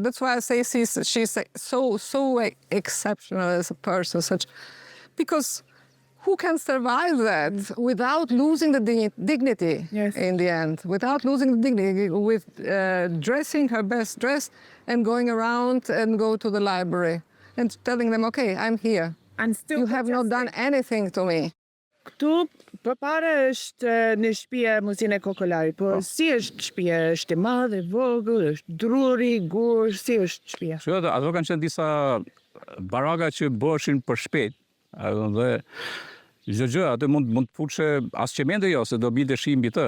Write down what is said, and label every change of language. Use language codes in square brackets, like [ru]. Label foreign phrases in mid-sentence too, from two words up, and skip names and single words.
[en] That's why I say she's so exceptional as a person, because who can survive that without losing the dignity in the end, without losing the dignity, with dressing her best dress and going around and go to the library and telling them, okay, I'm here. And still you have not done anything to me. [sq] Këtu përpara është në shtëpia Musine Kokalari, po si është shtëpia? Është e madhe, vogël, është druri, gur, si është shtëpia? Ato kanë qenë disa baraka që bëheshin për shpejt. Dhe çdo gjë atë mund të futshe as qemente jo, se do binte shi mbi të.